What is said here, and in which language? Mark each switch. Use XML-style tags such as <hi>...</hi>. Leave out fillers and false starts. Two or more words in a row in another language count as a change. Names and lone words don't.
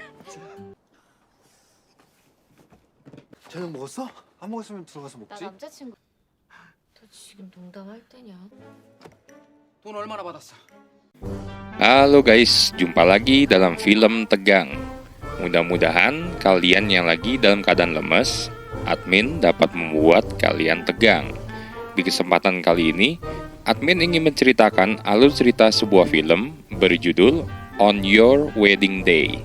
<ko>저녁 먹었어? 안 먹었으면 들어가서 나 먹지. 남자친구. 너 지금 농담할 때냐? 돈 얼마나 받았어?</ko> <id>Halo guys, jumpa lagi dalam film tegang. Mudah-mudahan kalian yang lagi dalam keadaan lemes, admin dapat membuat kalian tegang. Di kesempatan kali ini, admin ingin menceritakan alur cerita sebuah film berjudul On Your Wedding Day.</id>